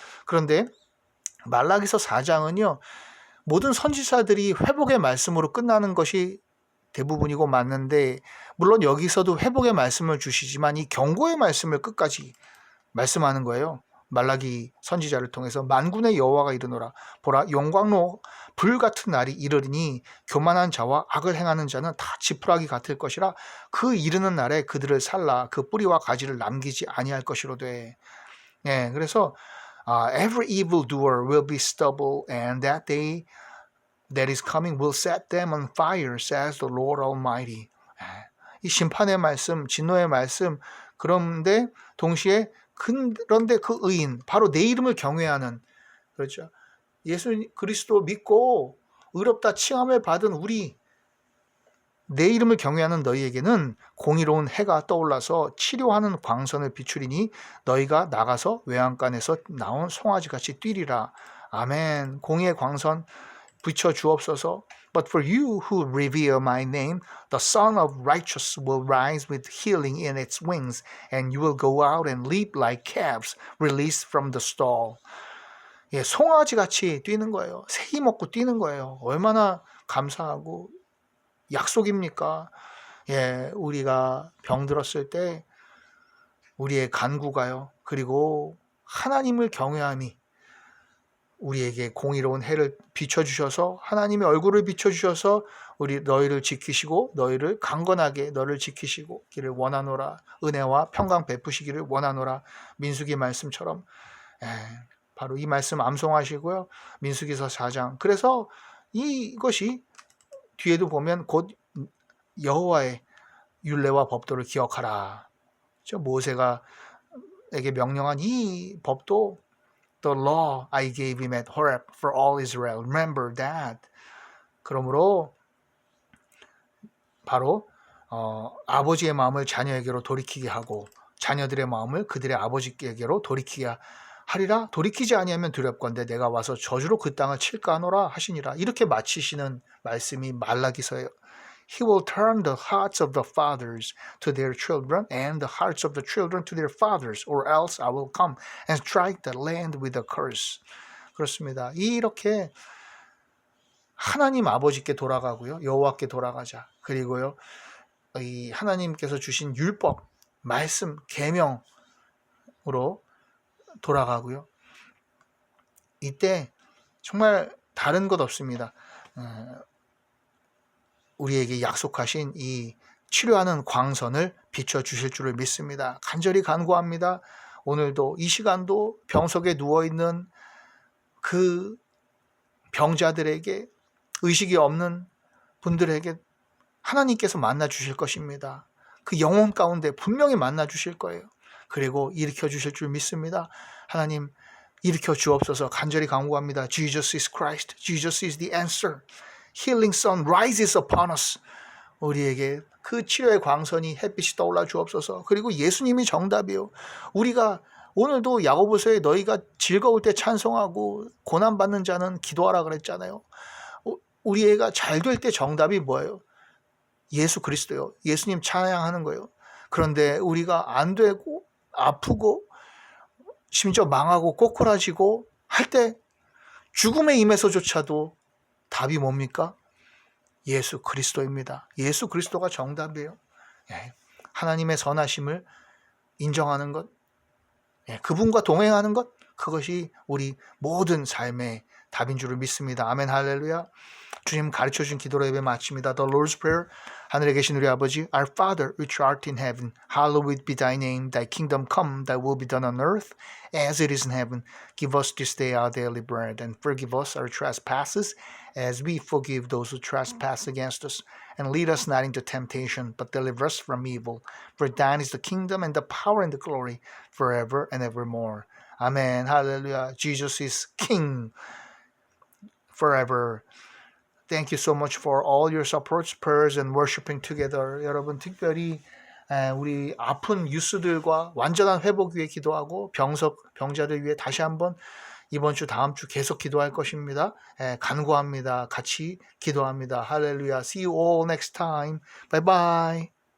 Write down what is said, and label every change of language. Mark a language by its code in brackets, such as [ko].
[ko] 그런데 말라기서 4장은요. 모든 선지자들이 회복의 말씀으로 끝나는 것이 대부분이고 맞는데 물론 여기서도 회복의 말씀을 주시지만 이 경고의 말씀을 끝까지 말씀하는 거예요. 말라기 선지자를 통해서 만군의 여호와가 이르노라 보라 영광로 불같은 날이 이르리니 교만한 자와 악을 행하는 자는 다 지푸라기 같을 것이라 그 이르는 날에 그들을 살라 그 뿌리와 가지를 남기지 아니할 것이로되. 그래서 [en] every evildoer will be stubble and that day that is coming will set them on fire says the Lord Almighty. [ko] 이 심판의 말씀 진노의 말씀 그런데 동시에 그런데 그 의인 바로 내 이름을 경외하는 그렇죠. 예수 그리스도 믿고 의롭다 칭함을 받은 우리 내 이름을 경외하는 너희에게는 공의로운 해가 떠올라서 치료하는 광선을 비추리니 너희가 나가서 외양간에서 나온 송아지같이 뛰리라. 아멘. 공의의 광선 비춰 주옵소서. [en] But for you who revere my name, the Son of Righteous will rise with healing in its wings, and you will go out and leap like calves released from the stall. [ko] 송아지같이 뛰는 거예요. 새이 먹고 뛰는 거예요. 얼마나 감사하고 약속입니까? 우리가 병들었을 때 우리의 간구가요. 그리고 하나님을 경외함이 우리에게 공의로운 해를 비춰주셔서 하나님의 얼굴을 비춰주셔서 너희를 지키시고 너희를 강건하게 너를 지키시기를 원하노라. 은혜와 평강 베푸시기를 원하노라. 민수기 말씀처럼 바로 이 말씀 암송하시고요. 민수기서 4장. 그래서 이것이 뒤에도 보면 곧 여호와의 율례와 법도를 기억하라. 모세가 에게 명령한 이 법도 [en] The law I gave him at Horeb for all Israel. Remember that. [ko] 그러므로 바로 아버지의 마음을 자녀에게로 돌이키게 하고 자녀들의 마음을 그들의 아버지에게로 돌이키게 하리라. 돌이키지 아니하면 두렵건대 내가 와서 저주로 그 땅을 칠까 하노라 하시니라. 이렇게 마치시는 말씀이 말라기서예요. [en] He will turn the hearts of the fathers to their children and the hearts of the children to their fathers, or else I will come and strike the land with a curse. [ko] 그렇습니다. 이렇게 하나님 아버지께 돌아가고요. 여호와께 돌아가자. 그리고요. 이 하나님께서 주신 율법, 말씀, 계명으로 돌아가고요. 이때 정말 다른 것 없습니다. 우리에게 약속하신 이 치료하는 광선을 비춰주실 줄을 믿습니다. 간절히 간구합니다. 오늘도 이 시간도 병석에 누워있는 그 병자들에게 의식이 없는 분들에게 하나님께서 만나 주실 것입니다. 그 영혼 가운데 분명히 만나 주실 거예요. 그리고 일으켜 주실 줄 믿습니다. 하나님 일으켜 주옵소서. 간절히 간구합니다. [en] Jesus is Christ. Jesus is the answer. Healing sun rises upon us. [ko] 우리에게 그 치료의 광선이 햇빛이 떠올라 주옵소서. 그리고 예수님이 정답이요. 우리가 오늘도 야고보서에 너희가 즐거울 때 찬송하고 고난받는 자는 기도하라 그랬잖아요. 우리 애가 잘 될 때 정답이 뭐예요? 예수 그리스도요. 예수님 찬양하는 거예요. 그런데 우리가 안 되고 아프고 심지어 망하고 꼬꾸라지고 할 때 죽음의 임에서조차도 답이 뭡니까? 예수 그리스도입니다. 예수 그리스도가 정답이에요. 하나님의 선하심을 인정하는 것, 그분과 동행하는 것, 그것이 우리 모든 삶의 답인 줄을 믿습니다. 아멘 할렐루야. 주님 가르쳐준 기도로 예배 마칩니다. [en] The Lord's Prayer. [ko] 하늘에 계신 우리 아버지, [en] Our Father, which art in heaven, hallowed be thy name. Thy kingdom come, thy will be done on earth, as it is in heaven. Give us this day our daily bread, and forgive us our trespasses, as we forgive those who trespass against us. And lead us not into temptation, but deliver us from evil. For thine is the kingdom, and the power, and the glory, forever and evermore. Amen. Hallelujah. Jesus is King forever. Thank you so much for all your supports, prayers, and worshiping together. [ko] 여러분 특별히 우리 아픈 유스들과 완전한 회복 위해 기도하고 병자들 위해 다시 한번 이번 주 다음 주 계속 기도할 것입니다. 간구합니다. 같이 기도합니다. 할렐루야. [en] See you all next time. Bye bye.